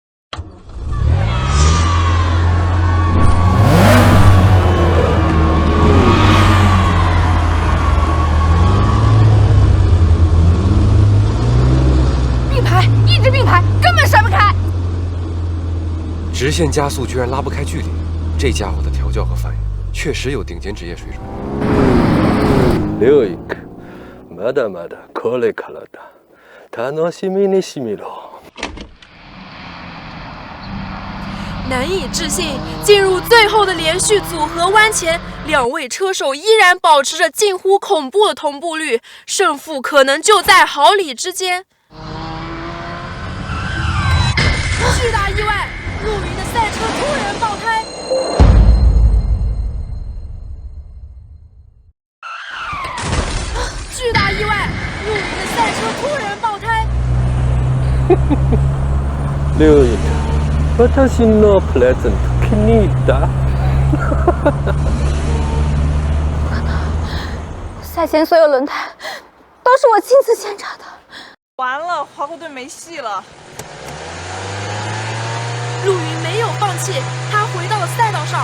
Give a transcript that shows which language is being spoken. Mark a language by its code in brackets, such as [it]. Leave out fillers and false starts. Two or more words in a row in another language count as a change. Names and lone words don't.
[zh] 并排，一直并排，根本甩不开。直线加速居然拉不开距离，这家伙的调教和反应确实有顶尖职业水准。刘一克， [ja] まだまだこれからだ。楽しみにしてみろ。 [zh] 难以置信，进入最后的连续组合弯前，两位车手依然保持着近乎恐怖的同步率，胜负可能就在毫厘之间。巨大意外，陆云的赛车突然爆胎。巨大意外，陆云的赛车突然爆胎。刘一克， [ja] 私のプレゼント気に入った。 [zh] 赛前所有轮胎都是我亲自检查的。完了，华国队没戏了。陆云没有放弃，他回到了赛道上。